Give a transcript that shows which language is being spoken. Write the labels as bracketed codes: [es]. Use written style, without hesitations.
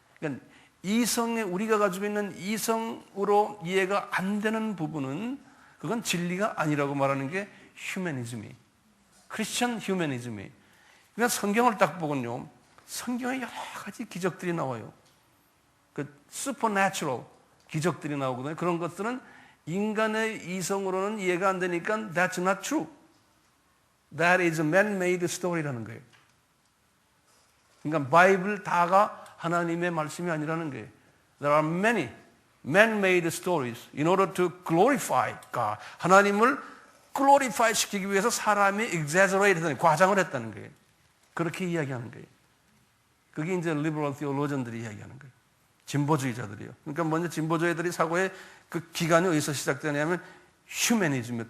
[ko] 그러니까 우리가 가지고 있는 이성으로 이해가 안 되는 부분은 그건 진리가 아니라고 말하는 게 휴머니즘이, 크리스천 휴머니즘이. 그러니까 성경을 딱 보면요, 성경에 여러 가지 기적들이 나와요. 그 supernatural 기적들이 나오거든요. 그런 것들은 인간의 이성으로는 이해가 안 되니까 [en] that's not true. That is a man-made story [ko] 라는 거예요. 그러니까 바이블 다가 하나님의 말씀이 아니라는 거예요. [en] There are many man-made stories in order to glorify God. [ko] 하나님을 glorify 시키기 위해서 사람이 exaggerate 했다는, 과장을 했다는 거예요. 그렇게 이야기하는 거예요. 그게 이제 [en] liberal theologian [ko] 들이 이야기하는 거예요. 진보주의자들이요. 그러니까 먼저 진보주의자들이 사고의 그 기간이 어디서 시작되냐면 휴머니즘이에요.